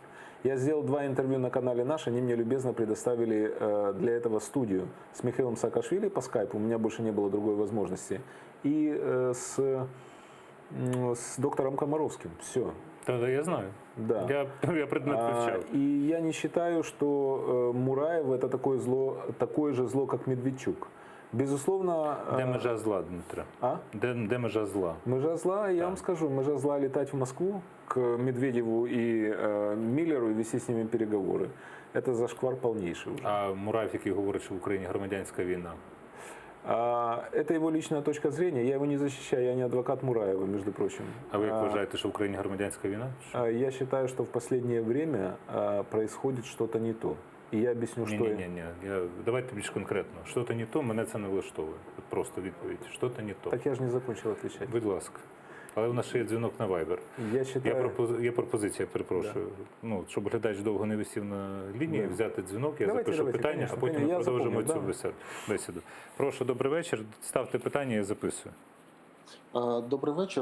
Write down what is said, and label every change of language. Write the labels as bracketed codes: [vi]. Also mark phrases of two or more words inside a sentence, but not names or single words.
[ru] Я сделал 2 интервью на канале «Наш», они мне любезно предоставили для этого студию с Михаилом Саакашвили по скайпу, у меня больше не было другой возможности, и с доктором Комаровским. Все. [uk] Та я знаю. [ru] Да. [uk] Я предмет вивчав. [ru] И я не считаю, что Мураев это такое же зло, как Медведчук. Безусловно... [uk] Де межа зла, Дмитро? Де межа зла? Межа зла, [ru] я вам скажу, [uk] межа зла [ru] летать в Москву к Медведеву и Миллеру и вести с ними переговоры. Это зашквар полнейший уже. [uk] А Мураєв, який говорить, що в Україні громадянська війна? [ru] Это его личная точка зрения. Я его не защищаю, я не адвокат Мураева, между прочим. [uk] А ви як вважаєте, що в Україні громадянська війна? [ru] Я считаю, что в последнее время происходит что-то не то. [uk] І я об'ясню, що... Ні. Давайте більш конкретно. Що-то не то, мене це не влаштовує. От просто відповідь. Що-то не то. [ru] Так я ж не закончил отвечать. [uk] Будь ласка. Але у нас ще є дзвінок на Viber. [ru] Я считаю... [uk] Є пропозиція, перепрошую. [ru] Да. [uk] Щоб глядач довго не висів на лінії, взяти дзвінок, я запишу питання, [ru] конечно, [uk] а потім ми продовжимо [ru] запомню, [uk] цю бесіду. Прошу, добрий вечір. Ставте питання, я записую. Добрий вечір.